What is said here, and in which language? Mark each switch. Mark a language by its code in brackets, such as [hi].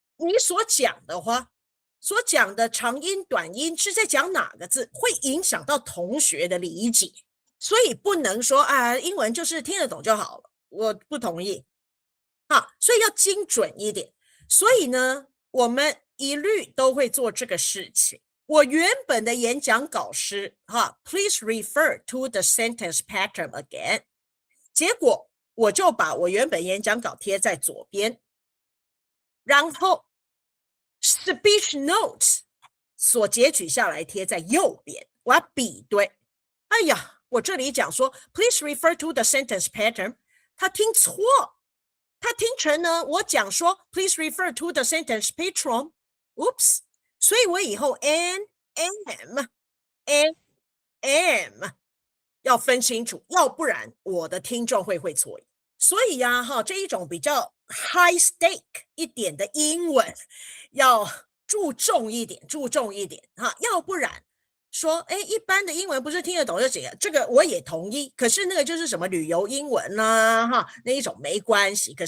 [zh] 你所讲的话，所讲的长音短音是在讲哪个字，会影响到同学的理解，所以不能说英文就是听得懂就好了，我不同意所以要精准一点。所以呢，我们一律都会做这个事情。我原本的演讲稿是 [en] Please refer to the sentence pattern again。 [zh] 结果我就把我原本演讲稿贴在左边，然后 speech notes 所截取下来贴在右边，我要比对。哎呀，我这里讲说 [en] Please refer to the sentence pattern， 他听错。 [zh] 他听成呢，我讲说 [en] please refer to the sentence pattern， [zh] oops， 所以我以后 n m 要分清楚，要不然我的听众会错意。所以这一种比较 high stake 一点的英文要注重一点要不然说一般的英文不是听得懂就行了，这个我也同意，可是那个就是什么旅游英文那一种没关系。